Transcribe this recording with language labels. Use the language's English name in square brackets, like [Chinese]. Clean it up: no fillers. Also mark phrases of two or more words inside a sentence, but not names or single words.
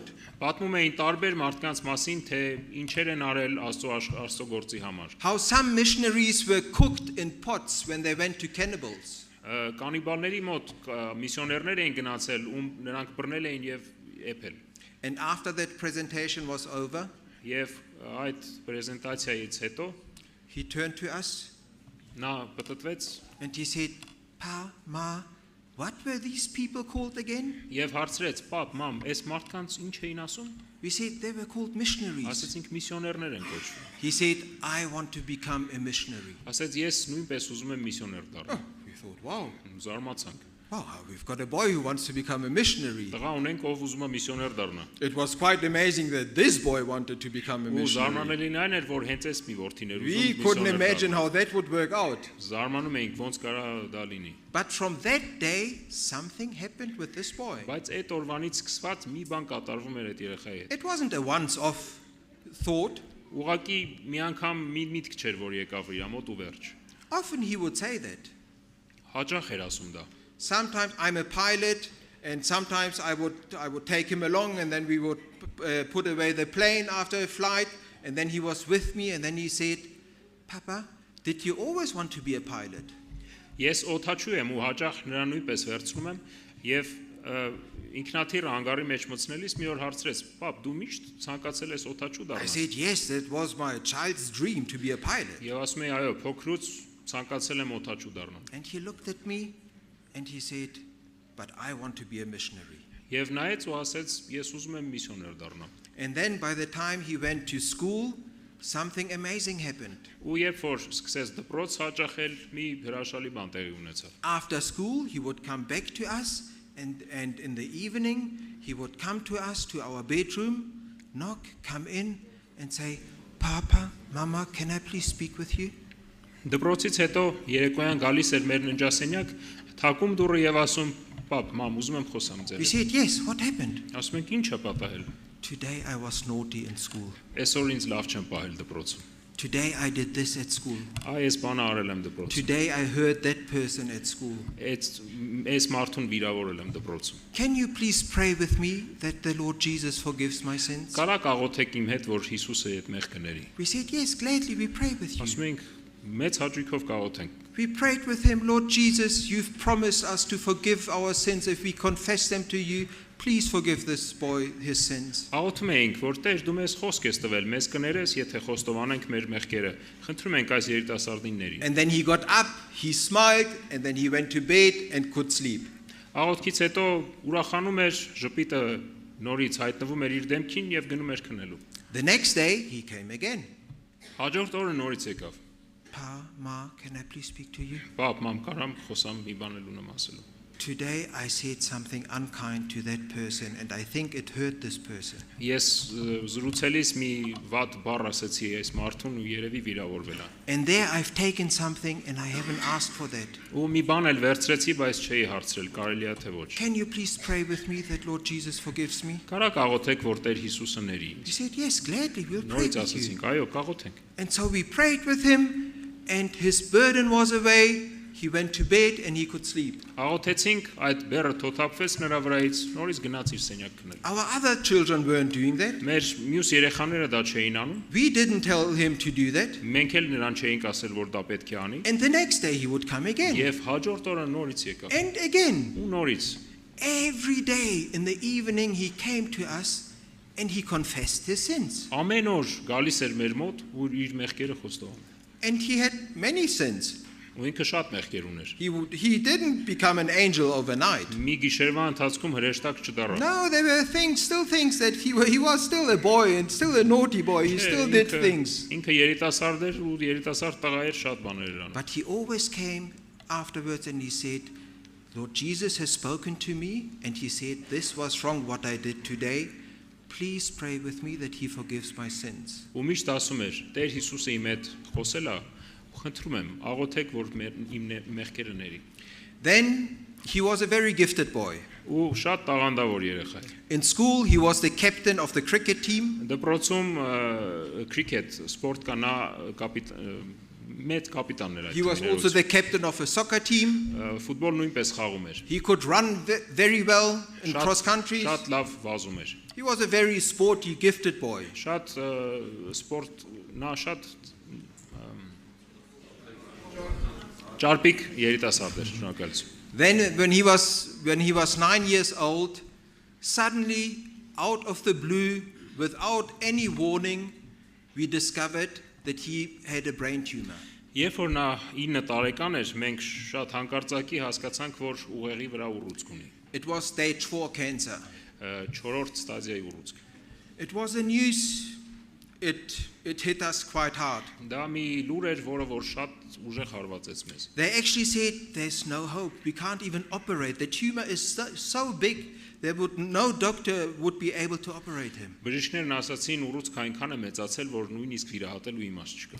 [Armenian] Պատմում էին տարբեր մարդկանց մասին, թե ինչեր են արել Աստծո գործի համար։ [English] How some missionaries were cooked in pots when they went to cannibals. [Armenian] Կանիբալների մոտ միսիոներներ էին գնացել, նրանք բռնել էին եւ էփել։ [English] And after that presentation was over, [Armenian] Եվ այդ պրեզենտացիայից հետո [English] he turned to us [Armenian] նա պատտվեց [English] and he said, Pa, Ma, what were these people called again? [Armenian] եւ հարցրեց. «Պապ, մամ, այս մարդկանց ինչ էին ասում»։ [English] We said they were called missionaries. [Armenian] Ասեցինք միսիոներներ են կոչվում։ [English] He said, I want to become a missionary. [Armenian] Ասեց ես նույնպես ուզում եմ միսիոներ դառնալ։ [English] We thought, wow, [Armenian] Զարմացանք։ [English] we've got a boy who wants to become a missionary. [Armenian] Տղա ունենք, ով ուզում է միսիոներ դառնա։ [English] It was quite amazing that this boy wanted to become a [Armenian] Ու [English] missionary. [Armenian] զարմանալին այն էր, որ հենց այս մի որդիներ [English] We [Armenian] ուզում [English] couldn't [Armenian] միսիոներ [English] imagine [Armenian] դառնա։ [English] how that would work out. [Armenian] Զարմանում էինք ոնց կարա դա լինի։ [English] But from that day, something happened with this boy. [Armenian] Բայց այդ օրվանից սկսված մի բան կատարվում էր այդ երեխայի հետ։ [English] It wasn't a once-off thought. [Armenian] Ուղղակի մի անգամ մի միտք չէր, որ եկավ իր մոտ ու վերջ։ [English] Often he would say that. [Armenian] Հաճախ էր ասում դա։ [English] Sometimes I'm a pilot, and sometimes I would take him along, and then we would put away the plane after a flight, and then he was with me, and then he said, Papa, did you always want to be a pilot? [Armenian] Ես օթաչու եմ ու հաճախ նրան նույնպես վերցնում եմ եւ ինքնաթիռ հանգարի մեջ մտցնելիս մի օր հարցրեց. «Պապ, դու միշտ ցանկացել ես օթաչու [English] I [Armenian] դառնալ»։ [English] said, yes, that was my child's dream to be a pilot. [Armenian] Եվ ասում եմ, այո, փոքրուց ցանկացել եմ օթաչու դառնալ։ [English] And he looked at me, and he said, but I want to be a missionary. [Armenian] Եվ նայեց ու ասեց. «Ես ուզում եմ միսիոներ դառնալ»։ [English] And then by the time he went to school, something amazing happened. [Armenian] Ու երբ որ սկսեց դպրոց հաճախել, մի հրաշալի բան տեղի ունեցավ։ [English] After school, he would come back to us, and in the evening, he would come to us to our bedroom, knock, come in, and say, Papa, Mama, can I please speak with you? [Armenian] Դպրոցից հետո երեկոյան գալիս էր մեր ննջասենյակ, թակում դուռը եւ ասում. «Պապ, մամ, ուզում եմ խոսամ ձեզ»։ [English] We said, yes, what happened? [Armenian] Ասում ենք. «Ինչ է պատահել»։ [English] Today I was naughty in school. [Armenian] Այսօր ինձ լավ չեմ պահել դպրոցում։ [English] Today I did this at school. [Armenian] Այս բանը արել եմ դպրոցում։ [English] Today I heard that person at school. [Armenian] Այս մարդուն վիրավորել եմ դպրոցում։ [English] Can you please pray with me that the Lord Jesus forgives my sins? [Armenian] Կարա աղոթեք իմ հետ, որ Հիսուսը այդ մեղքների։ [English] We said, yes, gladly we pray with you. [Armenian] Ասում ենք. Մեծ հաճույքով կաղոթենք։ [English] We prayed with him, Lord Jesus, you've promised us to forgive our sins if we confess them to you. Please forgive this boy his sins. [Armenian] Աղոթում էինք, որ Տեր դու մեզ խոսք ես տվել, մեզ կներես, եթե խոստովանենք մեր մեղքերը։ Խնդրում ենք այս երիտասարդիններին։ [English] And then he got up, he smiled, and then he went to bed and could sleep. [Armenian] Աղոթքից հետո ուրախանում էր, ժպիտը նորից հայտնվում էր իր դեմքին եւ գնում էր քնելու։ [English] The next day, he came again. [Armenian] Հաջորդ օրը նորից եկավ։ [English] Pa, Ma, can I please speak to you? [Armenian] Պապ, մամ, կարամ խոսամ մի բան էլ ունեմ ասելու։ [English] Today I said something unkind to that person, and I think it hurt this person. [Armenian] Ես զրուցելիս մի վատ բառ ասացի այս մարդուն ու երևի վիրավորվել է։ [English] And there I've taken something, and I haven't asked for that. [Armenian] Ու մի բան էլ վերցրեցի, բայց չէի հարցրել, կարելի է թե ոչ։ [English] Can you please pray with me that Lord Jesus forgives me? [Armenian] Կարա կաղոթեք, որ Տեր Հիսուսը ների։ [English] He said, yes, gladly, we'll pray [Armenian] Նորից [English] with you. [Armenian] ասացինք, այո, կաղոթենք։ [English] And so we prayed with him, and his burden was away. He went to bed and he could sleep. [Armenian] Աղոթեցինք, այդ բեռը թոթափվեց նրա վրայից, նորից գնաց իր սենյակ քնել։ [English] Our other children weren't doing that. [Armenian] Մեր մյուս երեխաները դա չէին անում։ [English] We didn't tell him to do that. [Armenian] Մենք էլ նրան չէինք ասել, որ դա պետք է անի։ [English] And the next day he would come again. [Armenian] Եվ հաջորդ օրը նորից եկավ։ [English] And again. [Armenian] Ու նորից։ [English] Every day in the evening he came to us and he confessed his sins. [Armenian] Ամեն օր գալիս էր մեր մոտ ու իր մեղքերը խոստում։ [English] And he had many sins. [Armenian] Ու ինքը շատ մեղքեր ուներ։ [English] He didn't become an angel overnight. [Armenian] Մի գիշերվա ընթացքում հրեշտակ չդառավ։ [English] No, there were still things that he was still a boy and still a naughty boy. He still did things. [Armenian] Ինքը երիտասարդ էր ու երիտասարդ տղա էր, շատ բաներ էր անում։ [English] But he always came afterwards and he said, Lord Jesus has spoken to me and he said, this was wrong what I did today. Please pray with me that he forgives my sins. [Armenian] Ու միշտ ասում էր. Տեր Հիսուսը իմ հետ խոսել է, խնդրում եմ, աղոթեք, որ իմ մեղքերը ների։ [English] Then he was a very gifted boy. [Armenian] Ու շատ տաղանդավոր երեխա էր։ [English] In school he was the captain of the cricket team. [Armenian] Դպրոցում cricket սպորտ կա նա մեծ կապիտաններ այդ։ [English] He was also the captain of a soccer team. [Armenian] Ֆուտբոլ նույնպես խաղում էր։ [English] He could run very well in cross country. [Armenian] Շատ լավ վազում էր։ [English] He was a very sporty, gifted boy. [Armenian] Շատ սպորտ նա շատ ճարպիկ երիտասարդ էր, շնորհակալություն։ [English] Then when he was 9 years old, suddenly out of the blue, without any warning, we discovered that he had a brain tumor. [Armenian] Երբ որ նա 9 տարեկան էր, մենք շատ հանկարծակի հասկացանք, որ ուղեղի վրա ուռուցք ունի։ [English] It was stage 4 cancer. [Armenian] 4-րդ ստադիայի ուռուցք։ [English] It was a news. It hit us quite hard. [Armenian] Դա մի լուր էր, որը որ շատ ուժեղ հարվածեց մեզ։ [English] They actually said there's no hope. We can't even operate. The tumor is so big no doctor would be able to operate him. [Armenian] Բժիշկներն ասացին ուռուցքը այնքան է մեծացել, որ նույնիսկ վիրահատելու իմաստ չկա։